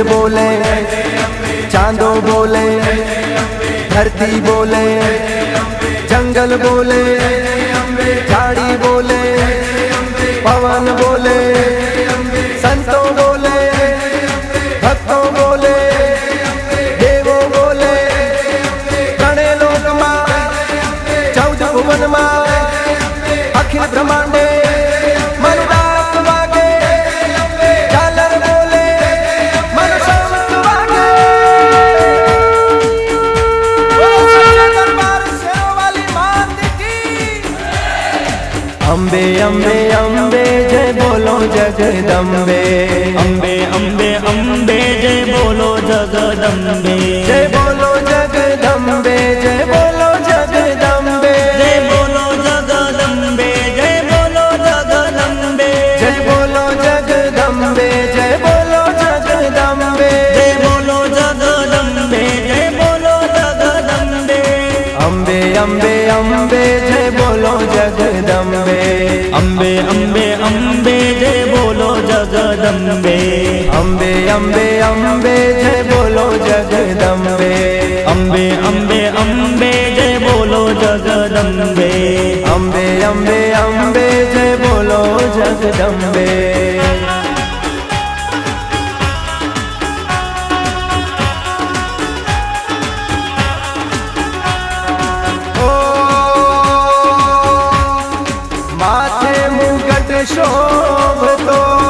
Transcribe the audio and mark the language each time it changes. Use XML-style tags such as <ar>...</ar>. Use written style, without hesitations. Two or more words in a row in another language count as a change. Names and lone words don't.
<gu>બોલે, ચાંદો બોલે ધરતી બોલે, જંગલ બોલે ઝાડી બોલે, પવન બોલે સંતો બોલે, ભક્તો બોલે દેવો બોલે, ગણે લોક માં 14 ભુવન માં અખિલ બ્રહ્માંડે મનુદાત વાગે, ઝાલર બોલે મન શાંત વાગે।</gu> <hi>सच्चे दरबार शेरों वाली मात की। अंबे अंबे अंबे जय बोलो जगदंबे, अंबे अंबे अंबे जय बोलो जगदंबे, जय बोलो जगदंबे, जय बोलो जगदंबे, जय बोलो जगदंबे, जय बोलो जगदंबे, जय बोलो जगदंबे, जय बोलो जगदंबे, जय बोलो जगदंबे, जय बोलो जगदंबे, अंबे अंबे अंबे जय बोलो जगदंबे, अंबे अंबे अंबे जय बोलो जगदंबे, अंबे अंबे अंबे जय बोलो जगदंबे, अंबे अंबे अंबे जय बोलो जगदंबे, अंबे अंबे अंबे जय बोलो जगदंबे।</hi> <gu>ઓ માથે મુકુટ શોભતો</gu>